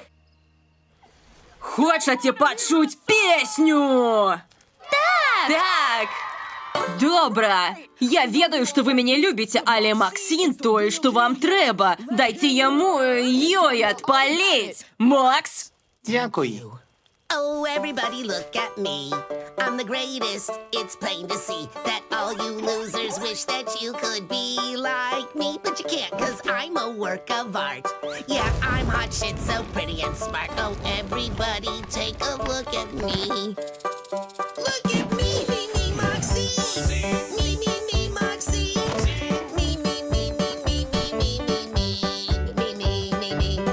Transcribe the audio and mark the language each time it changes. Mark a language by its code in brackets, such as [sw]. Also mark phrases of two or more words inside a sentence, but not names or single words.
[be] Хочаце пачуць песню? Так! Добра! Я ведаю, што вы мяне любіце, але Максін тое, што вам трэба. Дайце яму ёй адпаліць. Макс? Дзякуй. [en] Oh, everybody look at me. I'm the greatest. It's plain to see that all you losers wish that you could be like me. But you can't, cause I'm a work of art. Yeah, I'm hot shit, so pretty and smart. Oh, everybody take a look at me. Look at me, Moxie. Me, Moxie. Me, me, me, me, me, me, me, me, me, me, me, me, me,